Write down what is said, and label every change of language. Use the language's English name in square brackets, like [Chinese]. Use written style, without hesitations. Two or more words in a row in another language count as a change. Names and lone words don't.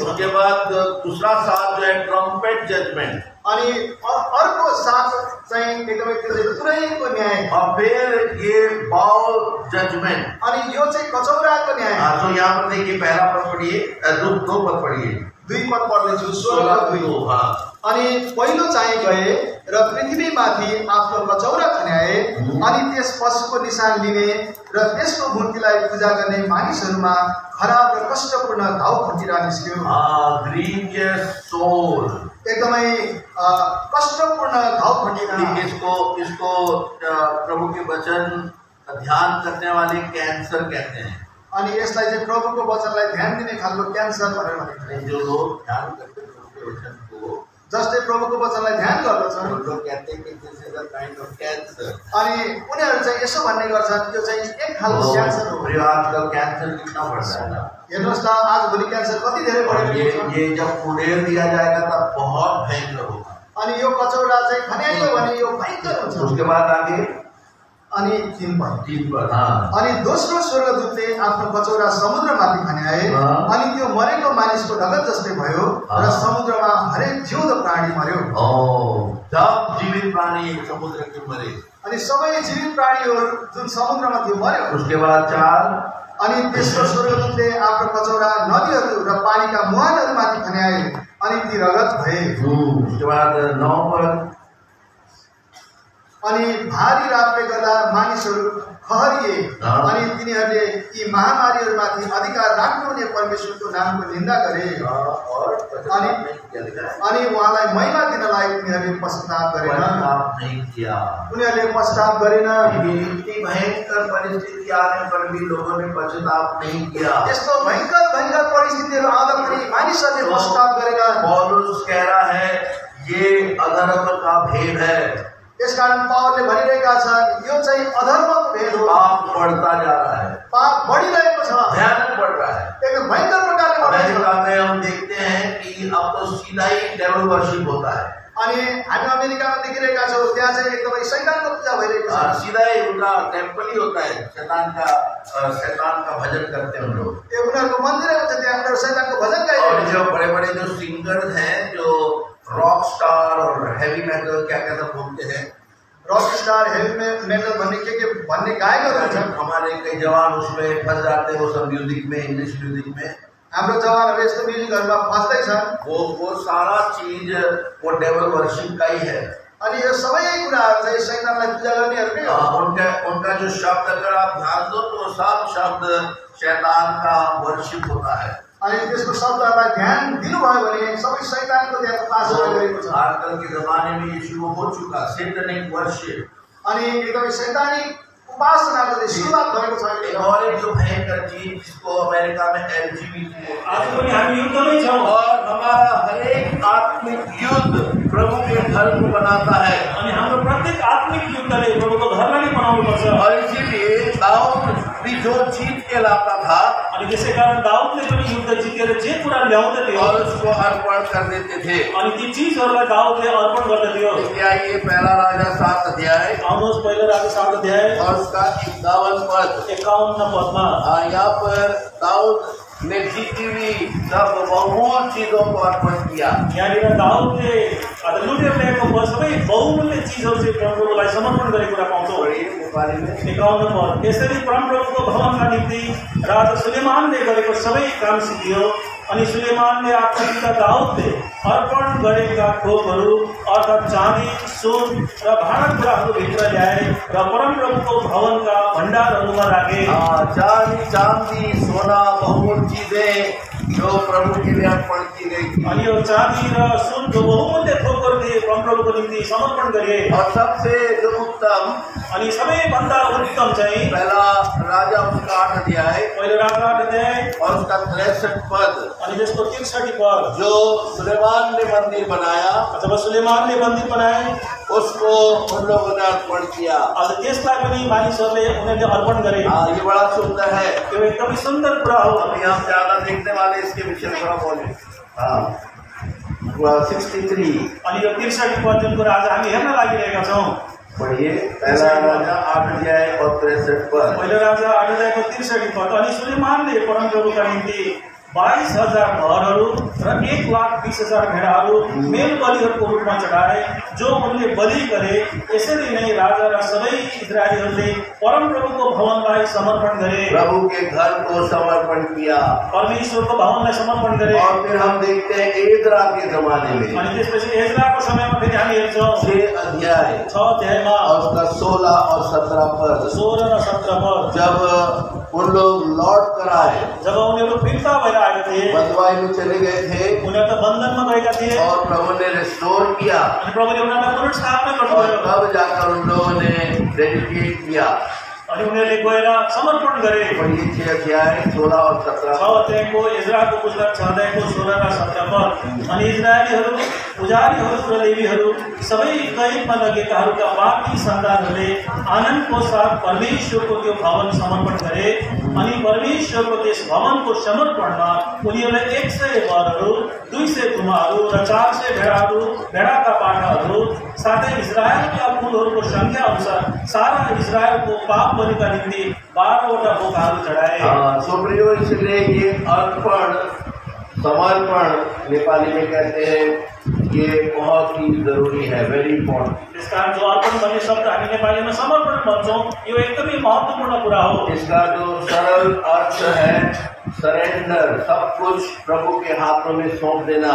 [Hindi] उसके बाद दूसरा 7 जो है [English] trumpet judgment, [Nepali] अनि अर्को 7 चाहिँ एकदमै त्यो चाहिँ पुरैको न्याय। [Hindi] और फिर ये [English] bowl judgment, [Nepali] अनि यो चाहिँ कचौराको न्याय। [Hindi] तो यहाँ पर देखिए, पहला पद पढ़िए, 2 पद पढ़िए, [Nepali] 2 पद पढ्दैछु। 16:2। अनि पहिलो चाहिँ गए र पृथ्वीमाथि आफ्नो कचौरा खन्याए, अनि त्यस पशुको निशान लिने र त्यसको मूर्तिलाई पूजा गर्ने मानिसहरूमा खराब र कष्टपूर्ण घाउ खटिरा निस्क्यो। [English] grievous sole, [Nepali] एकदमै कष्टपूर्ण घाउ खटिरा। [Hindi] इसको प्रभु के वचन ध्यान करने वाले कैंसर कहते हैं। [Nepali] अनि यसलाई चाहिँ प्रभुको वचनलाई ध्यान दिने खालको क्यान्सर भनेर भनिन्छ। [Hindi] जो लोग ध्यान करते हैं प्रभु के वचन को, [Nepali] जसले प्रभुको वचनलाई ध्यान गर्दछन्, [Hindi] वो लोग कहते हैं कि [English] this is a kind of cancer. [Nepali] अनि उनीहरू चाहिँ यसो भन्ने गर्छन्, यो चाहिँ एक खालको क्यान्सर हो। [Hindi] आजकल कैंसर कितना बढ़ रहा है। [Nepali] हेर्नुहोस् त आजभोलि क्यान्सर कति धेरै बढेको छ। [Hindi] ये जब उड़ेल दिया जाएगा तब बहुत भयंकर होगा। [Nepali] अनि यो कचौरा चाहिँ खन्याइयो भने यो भयंकर हुन्छ। [Hindi] उसके बाद आगे [Nepali] अनि 3 पद। हाँ। अनि दोस्रो स्वर्गदूतले आफ्नो कचौरा समुद्रमाथि खन्याए, अनि त्यो मरेको मानिसको रगत जस्तै भयो र समुद्रमा हरेक जिउँदो प्राणी मर्यो। [Hindi] सब जीवित प्राणी समुद्र के मरे, [Nepali] अनि सबै जीवित प्राणीहरू जुन समुद्रमा थियो मर्यो। [Hindi] उसके बाद 4, [Nepali] अनि तेस्रो स्वर्गदूतले आफ्नो कचौरा नदीहरू र पानीका मुहानहरूमाथि खन्याए, अनि ती रगत भए। [Hindi] उसके बाद 9 पद। [Nepali] अनि भारी रातले गर्दा मानिसहरू खहरिए, अनि तिनीहरूले यी महामारीहरूमाथि अधिकार राख्नुहुने परमेश्वरको नामको निन्दा गरे, अनि उहाँलाई महिमा दिनलाई उनीहरूले पश्चाताप गरेन। उनीहरूले पश्चाताप गरेन। [Hindi] इतनी भयंकर परिस्थिति आने पर भी लोगों ने पश्चाताप नहीं किया। [Nepali] यस्तो भयंकर भयंकर परिस्थितिहरू आउँदा पनि मानिसहरूले पश्चाताप गरेन। [Hindi] पौलुस कह रहा है ये अधर्म का भेद है। [Nepali] यसकारण पावलले भनिरहेका छन् यो चाहिँ अधर्मको भेद हो। [Hindi] पाप बढ़ता जा रहा है, [Nepali] पाप बढ़िरहेको छ, [Hindi] भयानक बढ़ रहा है। [Nepali] एकदम भयंकर प्रकारले बढ़िरहेको छ। [Hindi] अमेरिका में हम देखते हैं कि अब तो सीधा ही [English] devil worship [Hindi] होता है। [Nepali] अनि हामी अमेरिकामा देखिरहेका छौँ त्यहाँ चाहिँ एकदमै शैतानको पूजा भइरहेको छ। [Hindi] सीधा ही उनका टेम्पल ही होता है, शैतान का भजन करते हैं उन लोग। [Nepali] त्यो उनीहरूको मन्दिरै हुन्छ, त्यहाँ उनीहरू शैतानको भजन गाइरहेको [Hindi] और जो बड़े बड़े जो सिंगर हैं, जो [English] rock star [Hindi] और [English] heavy metal [Hindi] क्या बोलते हैं, [English] rock star heavy metal [Nepali] भन्ने गायकहरू छन्। [Hindi] हमारे कई जवान उसमें फंस जाते हैं, वो सब म्यूजिक में, [English] English music [Hindi] में। [Nepali] हाम्रो जवानहरू यस्तो म्युजिकहरूमा फस्दैछन्। [Hindi] वो सारा चीज वो [English] devil worship [Hindi] का ही है। [Nepali] अनि यो सबै कुराहरू चाहिँ शैतानलाई पूजा गर्नेहरूकै हो। [Hindi] उनका जो शब्द अगर आप ध्यान दो तो सब शब्द शैतान का वर्शिप होता है। [Nepali] अनि त्यसको शब्दहरूलाई ध्यान दिनुभयो भने सबै शैतानको त्यहाँ उपासना गरेको छ। [Hindi] आजकल के जमाने में ये शुरू हो चुका सैतानिक वर्शिप। [Nepali] अनि एकदमै शैतानिक उपासनाको सुरुवात भएको छ। [Hindi] और एक जो भयंकर चीज जिसको अमेरिका में LGBT [Nepali] आज पनि हामी युद्धमै छौँ [Hindi] और हमारा हरेक आत्मिक युद्ध प्रभु के घर को बनाता है [Nepali] अनि हाम्रो प्रत्येक आत्मिक युद्धले प्रभुको घरलाई नै बनाउनु पर्छ। [Hindi] और इसीलिए दाऊद भी जो जीत के लाता था [Nepali] अनि त्यसै कारण दाउदले पनि युद्ध जितेर जे कुरा ल्याउँदै थियो [Hindi] और उसको अर्पण कर देते थे। [Nepali] अनि ती चीजहरूलाई दाउदले अर्पण गर्दथ्यो। [Hindi] क्या ये पहला राजा 7 अध्याय [Nepali] आउनुहोस् पहिलो राजा 7 अध्याय [Hindi] और उसका 51 पद [Nepali] 51 पदमा [Hindi] यहाँ पर दाऊद ने जीती हुई सब बहुमूल्य चीजों को अर्पण किया। [Nepali] यहाँनिर दाउदले लुटेर ल्याएको सबै बहुमूल्य चिजहरू चाहिँ परमप्रभुलाई समर्पण गरेको कुरा पाउँछौँ। [Hindi] नेपाली में [Nepali] 51 पद यसरी परमप्रभुको भवनका निम्ति राजा सुलेमानले गरेको सबै काम सिद्धियो। अनि सुलेमानले आफ्नो पिता दाउदले अर्पण गरेका थोकहरू अर्थात् चाँदी सुन र भाँडाकुँडाहरू भित्र ल्याए र परमप्रभुको भवनका भण्डारहरूमा राखे। [Hindi] चांदी सोना बहुमूल्य चीजें जो प्रभु के लिए अर्पण की गई थी। [Nepali] अनि यो चाँदी र सुन जो बहुमूल्य थोकहरू थिए परमप्रभुको निम्ति समर्पण गरे। [Hindi] और सबसे जो उत्तम [Nepali] अनि सबैभन्दा उत्तम चाहिँ [Hindi] पहला राजा उसका 8 अध्याय [Nepali] पहिलो राजा 8 अध्याय [Hindi] और उसका 63 पद [Nepali] अनि त्यसको 63 पद [Hindi] जो सुलेमान ने मंदिर बनाया [Nepali] जब सुलेमानले मन्दिर बनाए [Hindi] उसको उन लोगों ने अर्पण किया। [Nepali] अब त्यसलाई पनि मानिसहरूले उनीहरूले अर्पण गरे। [Hindi] ये बड़ा सुंदर है। [Nepali] यो एकदमै सुन्दर कुरा हो। [Hindi] अब यहाँ ज्यादा देखने वाले इसके विषय में थोड़ा बोले। 63 [Nepali] अनि यो 63 पद जुन कुरा आज हामी हेर्न लागिरहेका छौँ [Hindi] पढ़िए। पहला राजा 8 अध्याय और 63 पद। [Nepali] पहिलो राजा 8 अध्यायको 63 पद। अनि सुलेमानले परमप्रभुका निम्ति 22,000 घरहरू र 1,20,000 भेडाहरू मेल बलिहरूको रूपमा चढाए जो उनले बलि गरे। यसरी नै राजा र सबै इस्राएलीहरूले परमप्रभुको भवनलाई समर्पण गरे। [Hindi] प्रभु के घर को समर्पण किया। [Nepali] परमेश्वरको भवनलाई समर्पण गरे। [Hindi] और फिर हम देखते हैं एजरा के जमाने में [Nepali] अनि त्यसपछि एजराको समयमा फेरि हामी हेर्छौँ [Hindi] 6 अध्याय [Nepali] 6 अध्यायमा [Hindi] और उसका 16 और 17 पद। [Nepali] 16 र 17 पद। [Hindi] जब उन लोग लौट कर आए, [Nepali] जब उनीहरू फिर्ता भएर आएका थिए, [Hindi] बंधुआई में चले गए थे [Nepali] उनीहरू त बन्धनमा गएका थिए [Hindi] और प्रभु ने रिस्टोर किया [Nepali] अनि प्रभुले उनीहरूलाई पुनर्स्थापना [Hindi] और [Nepali] गर्नुभयो। [Hindi] तब जाकर उन लोगों ने डेडिकेट किया। [Nepali] अनि उनीहरूले गएर समर्पण गरे। [Hindi] पढ़िए 6 अध्याय 16 और 17 [Nepali] 6 अध्यायको इजराको पुस्तक 6 अध्यायको 16 र 17 पद। अनि इजरायलीहरू पुजारीहरू र लेवीहरू सबै कैदमा लगेकाहरूका बाँकी सन्तानहरूले आनन्दको साथ परमेश्वरको त्यो भवन समर्पण गरे। अनि परमेश्वरको त्यस भवनको समर्पणमा उनीहरूलाई 100 बरहरू 200 कुमाहरू र 400 भेडाहरू भेडाका पाठाहरू साथै इजरायलका कुलहरूको संख्या अनुसार सारा इजरायलको पाप बलिका निम्ति 12वटा बोकाहरू चढाए। [Hindi] सुप्रियो इसलिए ये अर्पण समर्पण नेपाली में कहते हैं ये बहुत ही जरूरी है, [English] very important. [Nepali] इस कारण जो अर्पण भन्ने शब्द हामी नेपालीमा समर्पण भन्छौँ यो एकदमै महत्त्वपूर्ण कुरा हो। [Hindi] इसका जो सरल अर्थ है सरेंडर, सब कुछ प्रभु के हाथों में सौंप देना।